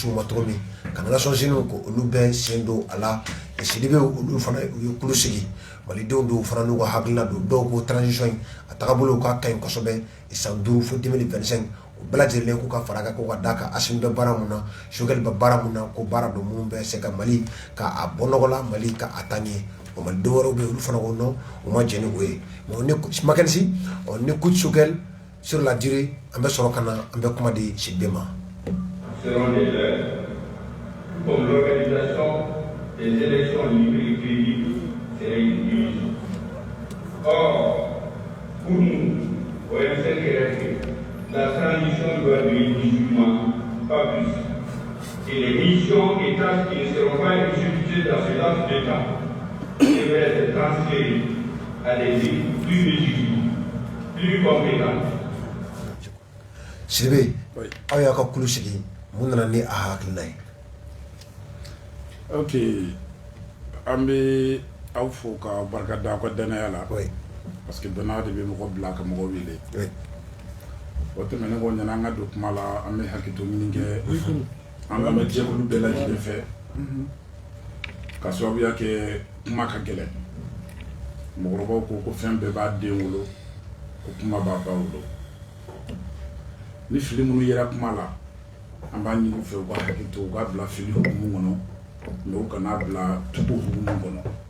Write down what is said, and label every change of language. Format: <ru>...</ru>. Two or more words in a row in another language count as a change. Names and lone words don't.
<bm>ɲɛsin u ma cogo min ka Nations Unies ko olu bɛɛ sen don a la Sidibe olu fana u ye kulu sigi malidenw don fana n'u ka hakilina don dɔw ko transition in a tagabolo ka ɲi kosɛbɛ san 5 fo 2025 u bɛɛ lajɛlen k'u ka fara kan ko ka d'a kan Assimi bɛ baara mun na Choguel bɛ baara mun na ko baara don mun bɛ se ka Mali ka bɔ nɔgɔ la Mali ka a taa ɲɛ o malidenw wɛrɛw bɛ olu fana ko non u ma jɛn ni o ye mais ni Mackenzie ni</bm> <fr>coup de Choguel sur la durée</fr> <bm>an bɛ sɔrɔ ka na an bɛ kuma di Sidibe ma.</bm> <fr>Selon les règles, comme l'organisation des élections libres et crédibles serait une illusion. Or, pour nous, au M5RFP, la transition doit durer 18 mois, pas plus. Et les missions et tâches qui ne seront pas exécutées dans ce laps de temps devraient être transférées à des équipes plus légitimes, plus compétentes.</fr> <bm>Sidibe, aw y'a ka kulu sigi mun nana ni a hakilina ye. Ok, an bɛ aw fo ka barika da aw ka danaya la parce que danaya de bɛ mɔgɔ bila ka mɔgɔ wele. O tɛmɛnen kɔ ɲana an ka don kuma la an bɛ hakɛto ɲini kɛ an lamɛn jɛkulu bɛɛ lajɛlen fɛ ka sababuya kɛ kuma ka gɛlɛn mɔgɔkɔrɔbaw ko fɛn bɛɛ b'a den wolo ko kuma b'a ba wolo ni fili minnu yera kuma la an b'a ɲini u fɛ u ka hakɛto u ka bila fili hukumu kɔnɔ mais u kana bila tugu hukumu kɔnɔ</bm>